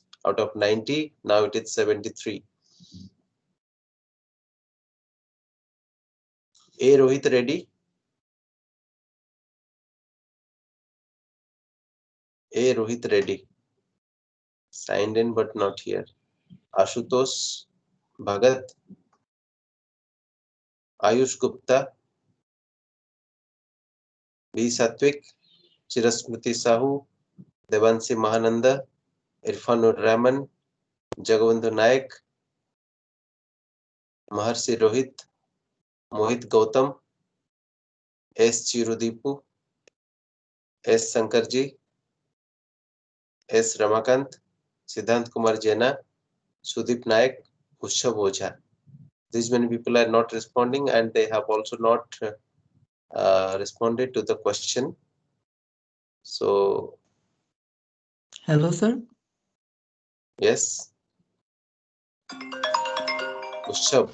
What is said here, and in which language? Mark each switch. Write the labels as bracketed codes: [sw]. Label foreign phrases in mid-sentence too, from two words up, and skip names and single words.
[en] Out of 90, now it is 73. A. Rohit Reddy. A. Rohit Reddy. Signed in but not here. Ashutosh Bhagat. Ayush Gupta. B. Satvik. Chirasmruti Sahu. Devansi Mahananda. Irfanur Rahman. Jagabandhu Naik. Maharshi Rohit. Mohit Gautam. S. Chirudipu. S. Sankarji. S. Ramakant. Siddhant Kumar Jena. Sudip Naik. Ushav Ojha. These many people are not responding and they have also not responded to the question. So, Hello, sir. yes, Ushav.